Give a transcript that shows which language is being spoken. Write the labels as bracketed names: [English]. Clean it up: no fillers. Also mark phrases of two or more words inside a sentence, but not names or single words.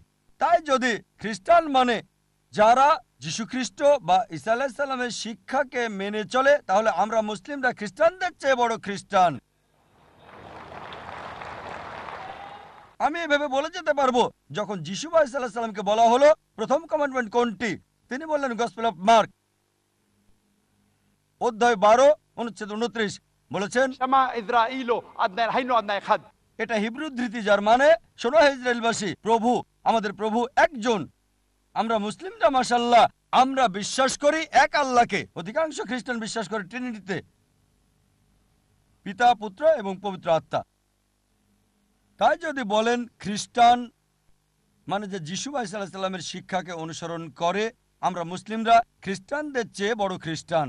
[Bangla] তাই যদি খ্রিস্টান মানে যারা যীশুখ্রিস্ট বা ঈসা [Arabic] عليه السلام [Bangla] শিক্ষাকে মেনে চলে, তাহলে আমরা মুসলিমরা খ্রিস্টানদের চেয়ে বড় খ্রিস্টান। আমি এভাবে বলে যেতে পারবো, যখন যিশু ভাই [Arabic] صلى الله عليه وسلم [Bangla] বলা হলো প্রথম কমান্ডমেন্ট কোনটি, তিনি বললেন গসপেল অফ মার্ক অধ্যায় 12 অনুচ্ছেদ 29 বলেছেন, [Hebrew] שמע ישראל אדני אלהינו אדני אחד. [Bangla] এটা হিব্রু ধৃতি, যার মানে শোনো হে ইসরায়েলবাসী, প্রভু আমাদের প্রভু একজন। আমরা মুসলিমরা মাশাআল্লাহ আমরা বিশ্বাস করি এক আল্লাহকে। অধিকাংশ খ্রিস্টান বিশ্বাস করে ট্রিনিটিতে, পিতা পুত্র এবং পবিত্র আত্মা। তাই যদি বলেন খ্রিস্টান মানে যে যিশু ভাই [Arabic] صلى الله عليه وسلم [Bangla] শিক্ষাকে অনুসরণ করে, আমরা মুসলিমরা খ্রিস্টানদের চেয়ে বড় খ্রিস্টান।